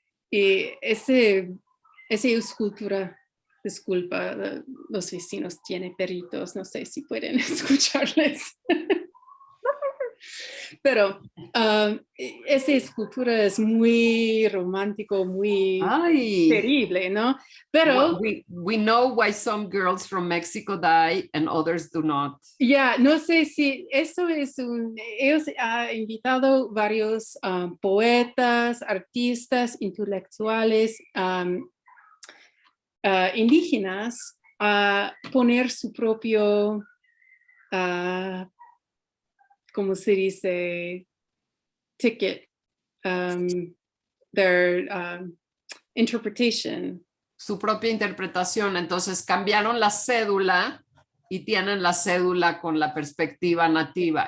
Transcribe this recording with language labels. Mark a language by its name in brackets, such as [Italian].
[Spanish] Y esa escultura, disculpa, los vecinos tienen perritos, no sé si pueden escucharles. Pero esa escultura es muy romántico, muy terrible, ¿no? Pero [English] we know why some girls from Mexico die and others do not. [Spanish] Ya, no sé si esto es ellos han invitado varios poetas, artistas, intelectuales indígenas a poner su propio, ¿cómo se dice? [English] Ticket, their interpretation. [Spanish] Su propia interpretación. Entonces cambiaron la cédula y tienen la cédula con la perspectiva nativa.